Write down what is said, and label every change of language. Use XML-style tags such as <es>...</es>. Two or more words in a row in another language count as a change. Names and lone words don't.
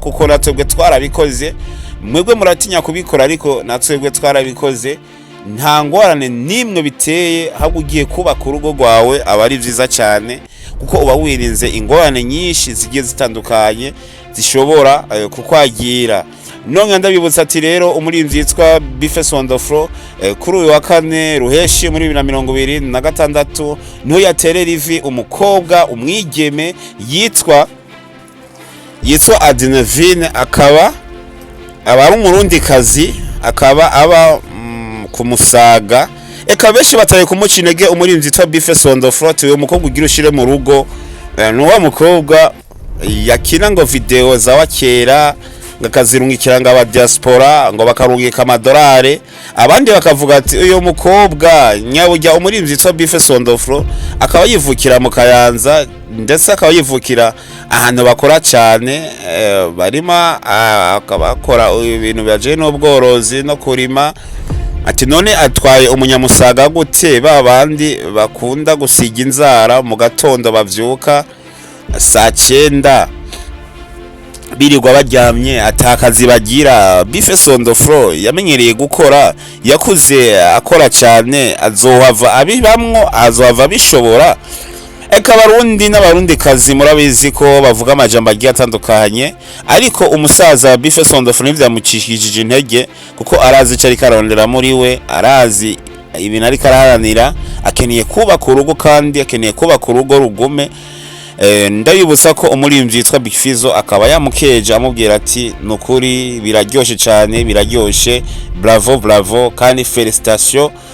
<rn>kuko natwebwe twarabikoze mwebwe muratinya kubikora ariko natwebwe twarabikoze nta ngorane nimwe biteye ahubwo ugiye kubaka urugo rwawe aba ari vyiza cyane kuko uba wirinze ingorane nyinshi zigiye zitandukanye zishobora kukwagira nonga ndabibutsa ati rero umurimvyi yitwa B-fACE on the floor kuri uyu wa kane ruheshi muri 2026 niho yaterera ivi umukobwa umwigeme yitwa Adinevine akaba ari umurundi kazi akaba aba kumusaga eka benshi bataye kumucinege umurimvyi yitwa B-fACE on the floor tuwe umukobwa ugira ushire mu rugo nuwa mukobwa yakina ngo video ZAWAKERA ngakazirungikiranga aba diaspora ngo bakarungika amadolari abandi bakavuga ati uyo mukobwa nyabujya umurimvyi yitwa B-fACE on the floor akaba yivukira mu Kayanza ndetse akaba yivukira ahantu bakora cyane barima akabakora ibintu byaje n'ubworozi no kurima ati none atwaye umunyamusaga gute babandi bakunda gusiga inzara mu gatondo bavyuka saa 9 birirwa baryamye atakazi bagira B-fACE on the floor yamenyereye gukora yakuze akora cyane azohava abibamwo azohava bishobora eka barundi n'abarundi kazi murabizi ko bavuga amajambo agiye atandukanye ariko umusaza B-fACE on the floor nivyamucishije intege kuko arazi cari karondera muri we arazi ibintu ari karaharanira akeneye kubaka urugo kandi akeneye kubaka urugo rugume ndabibutsa ko umurimvyi yitwa B-fACE akaba yamukeje amubwira ati nukuri biraryoshe cyane biraryoshe bravo kandi félicitations</rn>